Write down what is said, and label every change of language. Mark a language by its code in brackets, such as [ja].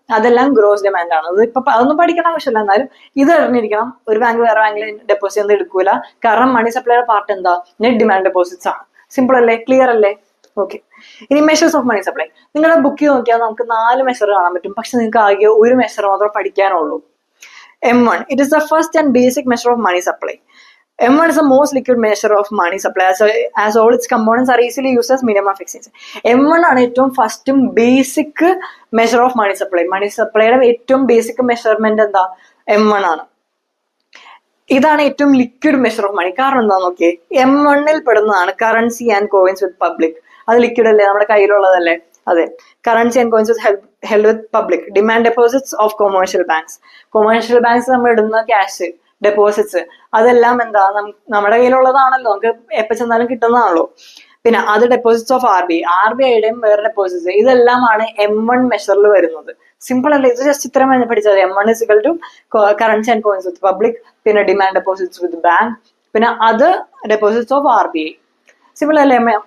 [ml] അതെല്ലാം gross demand ആണ്. അത് ഇപ്പൊ അതൊന്നും പഠിക്കണം ആവശ്യമില്ല, എന്നാലും ഇത് അറിഞ്ഞിരിക്കണം. ഒരു ബാങ്ക് വേറെ ബാങ്കിൽ ഡെപ്പോസിറ്റ് ചെയ്യുന്നത് എടുക്കൂല, കാരണം മണി സപ്ലൈയുടെ പാർട്ട് എന്താ, നെറ്റ് ഡിമാൻഡ് ഡെപ്പോസിറ്റ്സ് ആണ്. സിമ്പിൾ അല്ലേ? ക്ലിയർ അല്ലേ? ഓക്കെ. ഇനി [en] Measures of money supply. [ml] നിങ്ങളുടെ ബുക്കിൽ നോക്കിയാൽ നമുക്ക് 4 മെഷർ കാണാൻ പറ്റും. പക്ഷെ നിങ്ങൾക്ക് ആകെ ഒരു മെഷർ മാത്രമേ പഠിക്കാനുള്ളൂ. [en] M1. It is the first and basic measure of money supply. M1 is the most liquid measure of money supply as all its components are easily used as medium of exchange. [ml] M1 ആണ് ഏറ്റവും ഫസ്റ്റും [en] Basic measure of money supply. [ml] മണി സപ്ലൈയുടെ ഏറ്റവും basic measurement എന്താ, M1 ആണ്. ഇതാണ് ഏറ്റവും liquid measure of money. കാരണം എന്താ നോക്കിയേ, M1 പെടുന്നതാണ് [en] Currency and coins with public. [ml] അത് ലിക്വിഡ് അല്ലേ, നമ്മുടെ കയ്യിലുള്ളതല്ലേ? അതെ. Currency and coins [en] held with public. Demand deposits of commercial banks. [ml] Commercial banks നമ്മൾ ഇടുന്ന ക്യാഷ് ഡെപ്പോസിറ്റ്സ് അതെല്ലാം എന്താ, നമ്മുടെ കയ്യിലുള്ളതാണല്ലോ, നമുക്ക് എപ്പോൾ ചെന്നാലും കിട്ടുന്നതാണല്ലോ. പിന്നെ അത് ഡെപ്പോസിറ്റ്സ് ഓഫ് RBIയുടെയും വേറെ ഡെപ്പോസിറ്റ്സ്, ഇതെല്ലാമാണ് M1 മെഷറിൽ വരുന്നത്. സിമ്പിൾ അല്ലേ? ഇത് ജസ്റ്റ് ഇത്ര പഠിച്ചത്. [en] M1 is equal to currency and coins with public, [ml] പിന്നെ ഡിമാൻഡ് ഡെപ്പോസിറ്റ്സ് വിത്ത് ബാങ്ക്, പിന്നെ അത് ഡെപ്പോസിറ്റ്സ് ഓഫ് RBI. സിമ്പിൾ അല്ലേ?